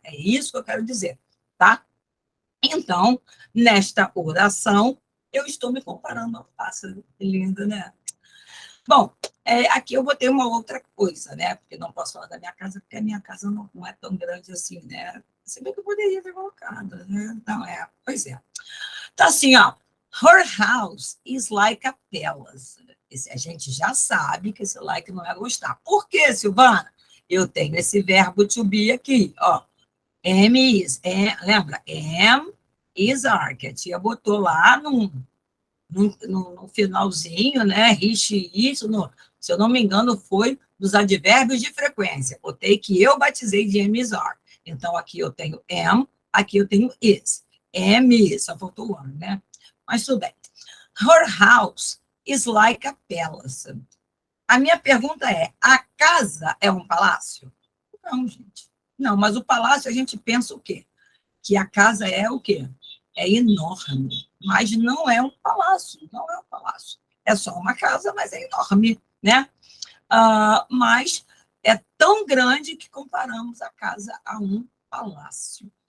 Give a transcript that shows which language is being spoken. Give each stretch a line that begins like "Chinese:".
Portuguese: É isso que eu quero dizer. Tá? Então, nesta oração, eu estou me comparando ao pássaro. Que lindo, né? Bom, aqui eu botei uma outra coisa, né? Porque não posso falar da minha casa, porque a minha casa não é tão grande assim, né? Se bem que eu poderia ter colocado, né? Não, pois é. Tá assim, ó.
English: Her house is like a palace.
Portuguese: A gente já sabe que esse like não é gostar. Por quê, Silvana? Eu tenho esse verbo to be aqui, ó. Am is, lembra? Am is are, que a tia botou lá no finalzinho, né? Isso, se eu não me engano, foi dos advérbios de frequência. Botei que eu batizei de am is are. Então, aqui eu tenho am, aqui eu tenho is. Am is, só faltou o ano, né? Mas tudo bem.
English: Her house is like a palace.
Portuguese: A minha pergunta é: a casa é um palácio? Não, gente. Não, mas o palácio a gente pensa o quê? Que a casa é o quê? É enorme, mas não é um palácio, não é um palácio. É só uma casa, mas é enorme, né? Mas é tão grande que comparamos a casa a um palácio.